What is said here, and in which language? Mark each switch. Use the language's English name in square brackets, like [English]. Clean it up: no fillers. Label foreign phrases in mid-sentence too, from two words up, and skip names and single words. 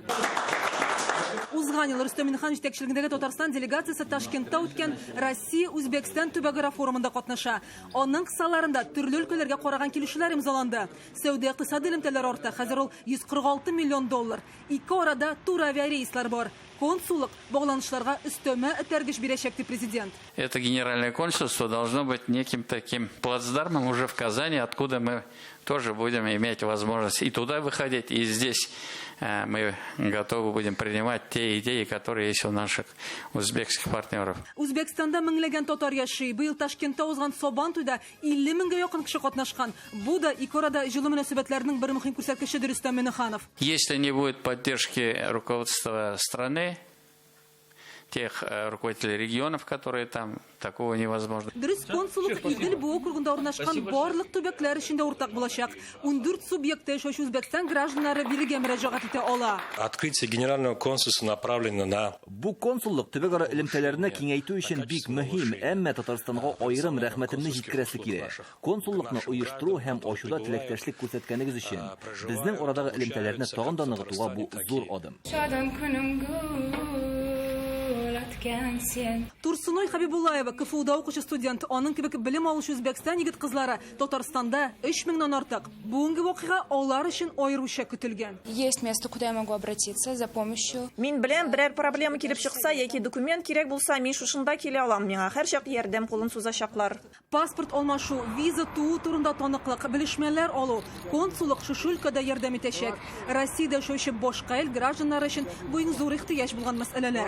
[Tatar] Узган ел Рөстәм Миңнеханов җитәкчелегендәге Татарстан делегациясе Ташкентта үткән Россия-Үзбәкстан төбәгара форумында катнаша. Аның кысаларында төрле өлкәләргә караган килешүләр имзаланды. Сәүдә-икътисади элемтәләр арта, хәзер ул 146 миллион доллар. Ике арада тур авиарейслар бар. Консуллык багланышларга өстәмә этәргеч бирәчәк ди президент. [Russian] Это генеральное консульство должно быть неким таким плацдармом уже в Казани, откуда мы тоже будем иметь возможность и туда выходить, и здесь мы готовы будем принимать те идеи, которые есть у наших узбекских партнеров. [Tatar] Үзбәкстанда меңләгән татар яши. Быел Ташкентта узган Сабан туйда 50 меңгә якын кеше катнашкан. Бу да ике арада җылы мөнәсәбәтләрнең бер мөһим күрсәткече Рөстәм Миңнеханов. [Russian] Если не будет поддержки руководства страны, тех руководителей регионов, которые там, такого невозможно. [Tatar] Дөрес, консуллык Идел буе округында урнашкан барлык төбәкләр өчен дә уртак булачак. 14 субъектта яшәүче Үзбәкстан гражданнары бирегә мөрәҗәгать итә ала. [Russian] Открытие генерального консульства направлено на... [Tatar] Бу консуллык төбәкара элемтәләрне киңәйтү өчен бик мөһим, әмма Татарстанга аерым рәхмәтемне җиткерәсе килә. Консуллыкны оештыру һәм ачуда теләктәшлек күрсәткәнегез өчен безнең арадагы элемтәләрне тагын да ныгытуга бу зур адым. Турсуной Хабибуллаева, КФУда укучы студент, аның кебек белем алучы Үзбәкстан егет кызлары Татарстанда 3000ннан артык. Бүгенге вакыйга алар өчен аеруча көтелгән. [Russian] Есть место, куда я могу обратиться за помощью. [Tatar] Мин белән берәр проблема килеп чыкса, яки документ кирәк булса, мин шушында килә алам. Миңа һәр чак ярдәм кулын сузачаклар. Паспорт алмашу, виза туу турында таныклык, белешмәләр алу, консуллык шушы өлкәдә ярдәм итәчәк. Россиядә яшәүче башка ил гражданнары өчен бу иң зур ихтыяҗ булган мәсьәләләр.